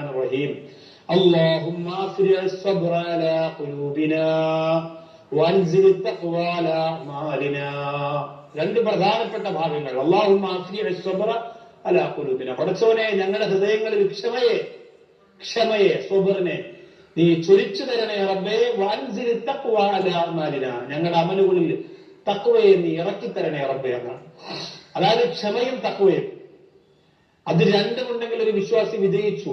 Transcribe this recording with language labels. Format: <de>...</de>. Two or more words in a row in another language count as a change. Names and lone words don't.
<ml>റഹീം.</ml> <ar>اللهم افرغ الصبر على قلوبنا وانزل التقوى على اعمالنا.</ar> <ml>രണ്ട് പ്രധാനപ്പെട്ട ഭാഗങ്ങൾ.</ml> <ar>اللهم افرغ الصبر على قلوبنا.</ar> <ml>പടച്ചോനെ ഞങ്ങളുടെ ഹൃദയങ്ങളിൽ ക്ഷമയെ സ്വബറിനെ നീ ചൊരിച്ചു തരണേ റബ്ബേ.</ml> <ar>وأنزل التقوى على أعمالنا.</ar> <ml>ഞങ്ങളുടെ അമലുകളിൽ തഖ്വയെ നീ ഇറക്കിത്തരണേ റബ്ബേ എന്നാണ്. അതായത് ക്ഷമയും തഖ്വയും അത് രണ്ടുമുണ്ടെങ്കിൽ ഒരു വിശ്വാസി വിജയിച്ചു.</ml>